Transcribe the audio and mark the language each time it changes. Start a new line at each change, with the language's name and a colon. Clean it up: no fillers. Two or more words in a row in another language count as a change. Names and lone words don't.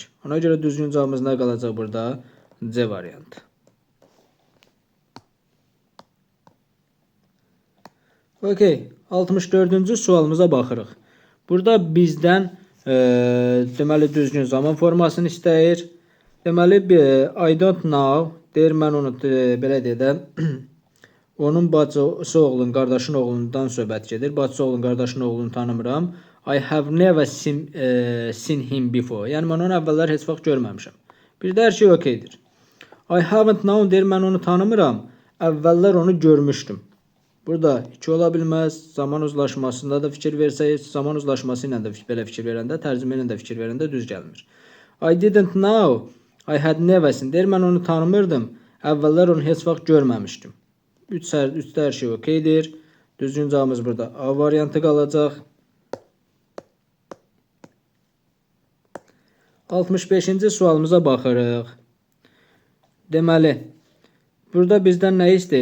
Azerbaijani: Ona görə düzgün cavabımız nə qalacaq burada? C variantı. Okey, 64-cü sualımıza baxırıq. Burada bizdən deməli düzgün zaman formasını istəyir. Deməli
English: I don't know
Azerbaijani: deyir, mən onu belə deyək, onun bacısı oğlunun, qardaşın oğlundan söhbət gedir. Bacısı oğlunun, qardaşın oğlunu tanımıram.
English: I have never seen him before.
Azerbaijani: Yəni mən onu əvvəllər heç vaxt görməmişəm. Bir də hər şey okeydir.
English: I haven't known
Azerbaijani: deyir, mən onu tanımıram. Əvvəllər onu görmüşdüm. Burada 2 ola bilməz. Zaman uzlaşmasında da fikir versək, zaman uzlaşması ilə də belə fikir verəndə, tərcümə ilə də fikir verəndə düz gəlmir.
English: I didn't know, I had never seen
Azerbaijani: deyir, mən onu tanımırdım. Əvvəllər onu heç vaxt görməmişdim. 3-də hər şey okeydir. Düzgün cavabımız burada A variantı qalacaq. 65-ci sualımıza baxırıq. Deməli, burada bizdən nə istəyir?